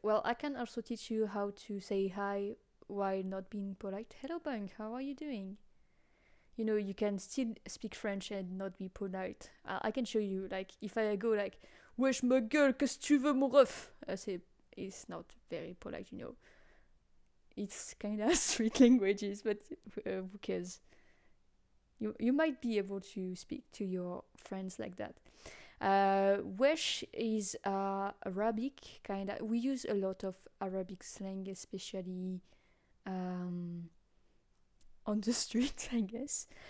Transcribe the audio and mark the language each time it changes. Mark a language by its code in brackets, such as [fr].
[en] Well, I can also teach you how to say hi while not being polite. Hello, Bang, how are you doing? You can still speak French and not be polite. I can show you, like, if I go like, [fr] wesh ma gueule, qu'est-ce que tu veux mon ref? [en] It's not very polite. It's kind of street languages, but who cares? You might be able to speak to your friends like that. Wesh is Arabic, kind of. We use a lot of Arabic slang, especially on the street, I guess.